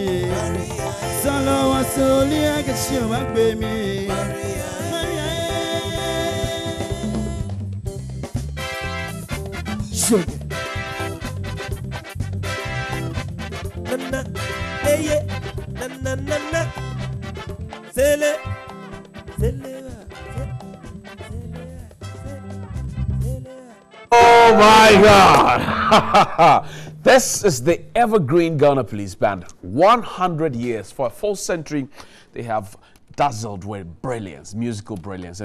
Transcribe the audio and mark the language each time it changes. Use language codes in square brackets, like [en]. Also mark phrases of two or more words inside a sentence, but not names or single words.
[en] Solo solia get your back baby. Sugar. Hey, yeah. Na na na, sele, Oh my God! This is the Evergreen Ghana Police Band. 100 years, for a full century, they have dazzled with brilliance, musical brilliance.